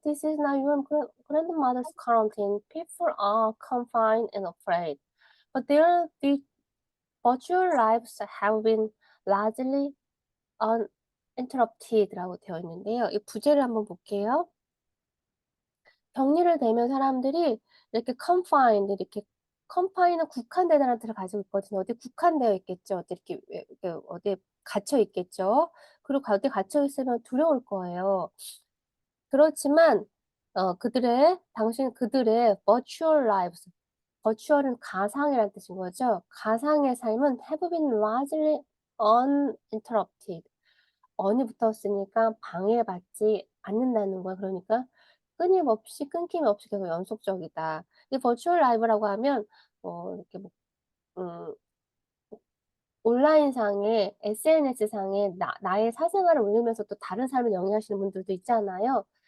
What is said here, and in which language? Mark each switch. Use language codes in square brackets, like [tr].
[en] This is not your grandmother's quarantine. People are confined and afraid, but their virtual lives have been largely uninterrupted [ko] 라고 되어 있는데요. 이 부제를 한번 볼게요. 격리를 되면 사람들이 이렇게 confined, 이렇게 confine은 국한되다라는 뜻을 가지고 있거든요. 어디에 국한되어 있겠죠. 어디 이렇게 이렇게 어디에 갇혀 있겠죠. 그리고 어디에 갇혀 있으면 두려울 거예요. 그렇지만 그들의 virtual lives, virtual은 가상이라는 뜻인 거죠. 가상의 삶은 [en] have been largely uninterrupted. [ko] on이 붙었으니까 방해받지 않는다는 거야. 그러니까 끊임없이 끊김 없이 계속 연속적이다. 이 virtual live라고 하면 이렇게 뭐 음 온라인상에 SNS상에 나의 사생활을 올리면서 또 다른 삶을 영위하시는 분들도 있잖아요.